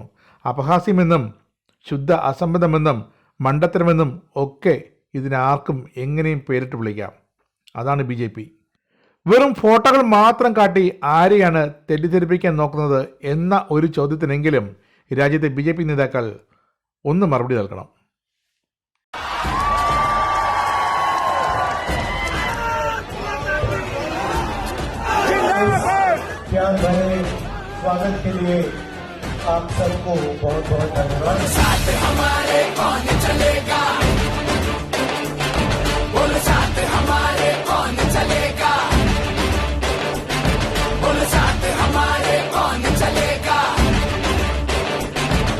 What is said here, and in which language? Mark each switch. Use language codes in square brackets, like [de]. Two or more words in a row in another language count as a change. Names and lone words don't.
[ml] അപഹാസ്യമെന്നും ശുദ്ധ അസംബന്ധമെന്നും മണ്ടത്തരമെന്നും ഒക്കെ ഇതിനാർക്കും എങ്ങനെയും പേരിട്ട് വിളിക്കാം. അതാണ് BJP. വെറും ഫോട്ടോകൾ മാത്രം കാട്ടി ആരെയാണ് തെറ്റിദ്ധരിപ്പിക്കാൻ നോക്കുന്നത് എന്ന ഒരു ചോദ്യത്തിനെങ്കിലും രാജ്യത്തെ BJP നേതാക്കൾ ഒന്ന് മറുപടി നൽകണം. [hi] स्वागत के लिए आप सबको बहुत बहुत धन्यवाद। साथ हमारे कौन चलेगा, बोल साथ हमारे कौन चलेगा, बोल साथ हमारे कौन चलेगा, बोल साथ।